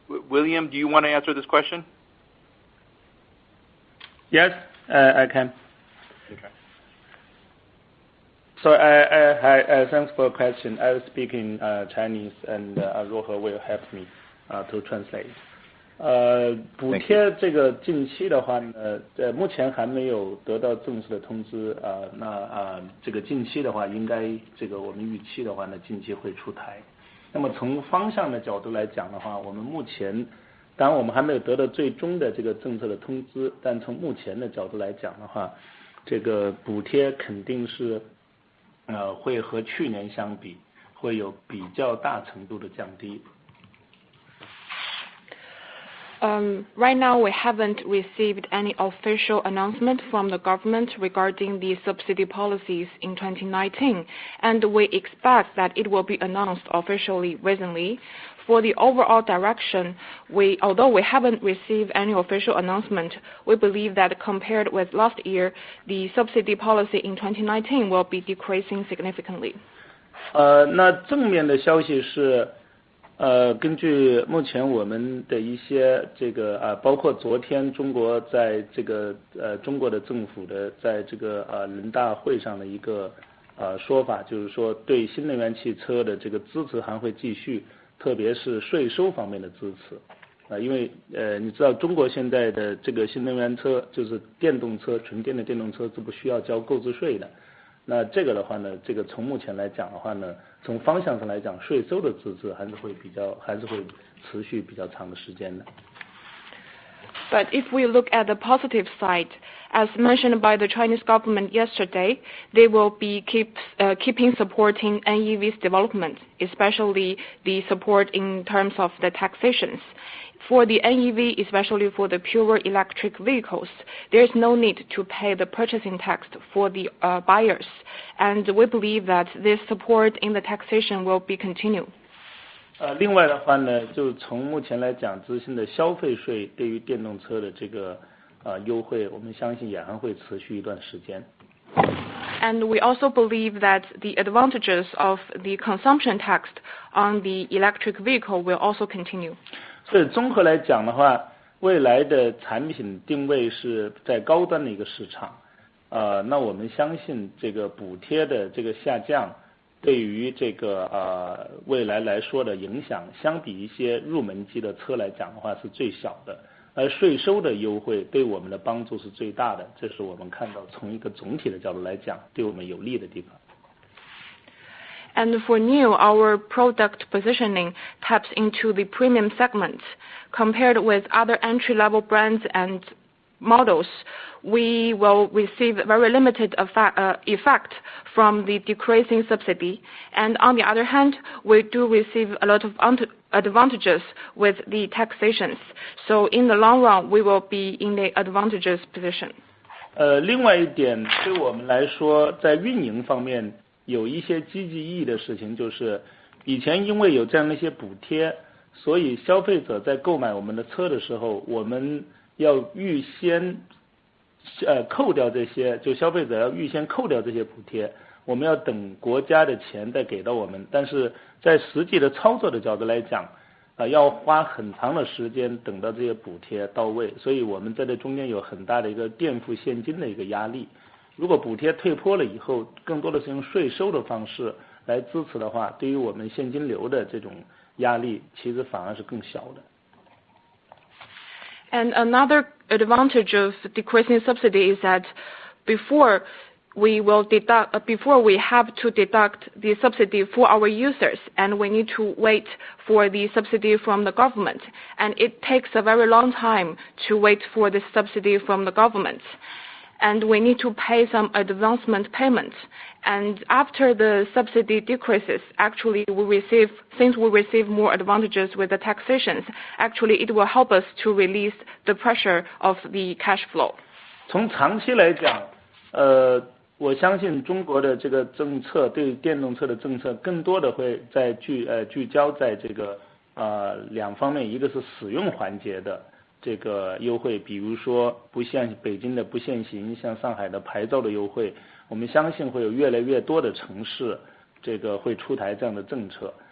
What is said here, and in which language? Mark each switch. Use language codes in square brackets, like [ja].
[en] William, do you want to answer this question? Yes, I can. Okay. So thanks for the question. I will speak in Chinese, and Ruhe will help me to translate. [zh] 补贴这个近期的话呢，目前还没有得到正式的通知这个近期的话，应该这个我们预期的话呢，近期会出台。那么从方向的角度来讲的话，我们目前当然我们还没有得到最终的这个政策的通知，但从目前的角度来讲的话，这个补贴肯定是会和去年相比会有比较大程度的降低。 [en] Right now, we haven't received any official announcement from the government regarding the subsidy policies in 2019, and we expect that it will be announced officially recently. For the overall direction, although we haven't received any official announcement, we believe that compared with last year, the subsidy policy in 2019 will be decreasing significantly. [zh] 那正面的消息是。根据目前我们的一些这个包括昨天中国在这个中国的政府的在这个人大会上的一个说法，就是说对新能源汽车的这个支持还会继续，特别是税收方面的支持。因为你知道中国现在的这个新能源车就是电动车，纯电的电动车是不需要交购置税的。那这个的话呢，这个从目前来讲的话呢，从方向上来讲，税收的支持还是会持续比较长的时间的。 [en] But if we look at the positive side, as mentioned by the Chinese government yesterday, they will be keeping supporting NEV's development, especially the support in terms of the taxations. For the NEV, especially for the pure electric vehicles, there is no need to pay the purchasing tax for the buyers, and we believe that this support in the taxation will be continued. [zh] 另外的话呢，就从目前来讲，执行的消费税对于电动车的这个优惠，我们相信也还会持续一段时间。 [en] And we also believe that the advantages of the consumption tax on the electric vehicle will also continue. [zh] 所以综合来讲的话，未来的产品定位是在高端的一个市场。那我们相信这个补贴的这个下降，对于这个未来来说的影响，相比一些入门级的车来讲的话是最小的，而税收的优惠对我们的帮助是最大的，这是我们看到从一个总体的角度来讲对我们有利的地方。 [en] And for NIO, our product positioning taps into the premium segment. Compared with other entry-level brands and models, we will receive very limited effect from the decreasing subsidy. And on the other hand, we do receive a lot of advantages with the taxations. So in the long run, we will be in the advantageous position. [zh] 另外一点，对我们来说，在运营方面有一些积极意义的事情，就是以前因为有这样的一些补贴，所以消费者在购买我们的车的时候，我们要预先扣掉这些，就消费者要预先扣掉这些补贴，我们要等国家的钱再给到我们，但是在实际的操作的角度来讲，要花很长的时间等到这些补贴到位，所以我们在这中间有很大的一个垫付现金的一个压力。如果补贴退坡了以后，更多的是用税收的方式来支持的话，对于我们现金流的这种压力其实反而是更小的。 [en] And another advantage of decreasing subsidy is that before we have to deduct the subsidy for our users, and we need to wait for the subsidy from the government, and it takes a very long time to wait for the subsidy from the government. And we need to pay some advancement payments. And after the subsidy decreases, actually since we receive more advantages with the taxations, actually it will help us to release the pressure of the cash flow. [zh] 从长期来讲，我相信中国的这个政策对电动车的政策更多的会在聚焦在这个两方面，一个是使用环节的这个优惠，比如说北京的不限行，像上海的牌照的优惠，我们相信会有越来越多的城市这个会出台这样的政策。